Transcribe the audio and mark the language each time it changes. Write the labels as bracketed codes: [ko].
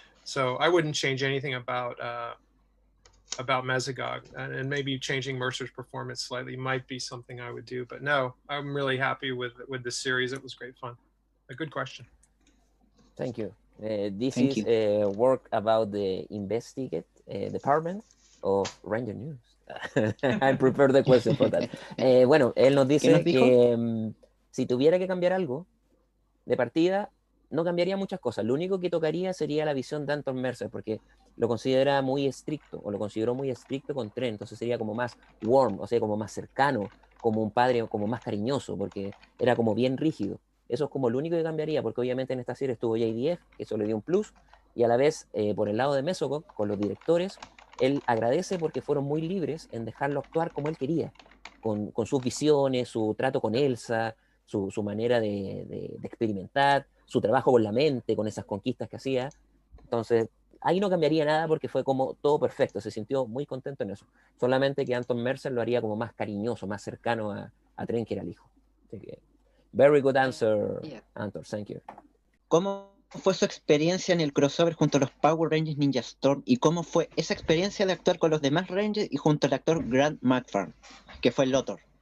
[en] So I wouldn't change anything about Mesogog, and maybe changing Mercer's performance slightly might be something I would do, but no, I'm really happy with the series. It was great fun. A good question. Thank you. This is work about the investigate department of Ranger News. I prepared the question for that. [es] Bueno, él nos dice que si tuviera que cambiar algo de partida, no cambiaría muchas cosas. Lo único que tocaría sería la visión de Anton Mercer, porque lo considera muy estricto, o lo consideró muy estricto con Trent, entonces sería como más warm, o sea, como más cercano, como un padre, como más cariñoso, porque era como bien rígido. Eso es como lo único que cambiaría, porque obviamente en esta serie estuvo JDF, que eso le dio un plus, y a la vez, por el lado de Mesogog, con los directores, él agradece porque fueron muy libres en dejarlo actuar como él quería, con sus visiones, su trato con Elsa, su manera de experimentar, su trabajo con la mente, con esas conquistas que hacía. Entonces, ahí no cambiaría nada porque fue como todo perfecto, se sintió muy contento en eso. Solamente que Anton Mercer lo haría como más cariñoso, más cercano a Trent, que era el hijo. Así que, [en] very good answer, Anton, thank you. [es] ¿Cómo fue su experiencia en el crossover junto a los Power Rangers Ninja Storm y cómo fue esa experiencia de actuar con los demás Rangers y junto al actor Grant McFarlane, que fue el Lothar?